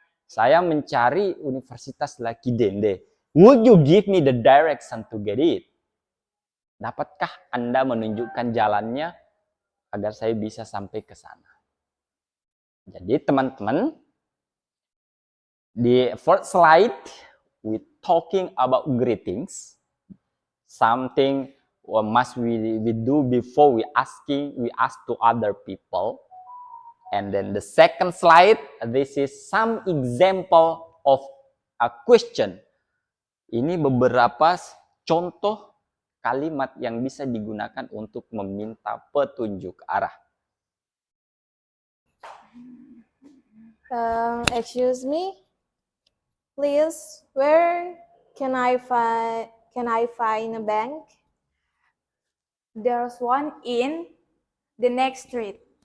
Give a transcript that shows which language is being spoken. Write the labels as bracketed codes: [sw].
[id] Saya mencari Universitas [en] Lucky Dende. Would you give me the direction to get it? [id] Dapatkah Anda menunjukkan jalannya agar saya bisa sampai ke sana? Jadi teman-teman, di [en] first slide we talking about greetings. Something must we do before we ask to other people. And then the second slide, this is some example of a question. [id] Ini beberapa contoh kalimat yang bisa digunakan untuk meminta petunjuk arah. [en] Excuse me, please, where can I find a bank? There's one in the next street.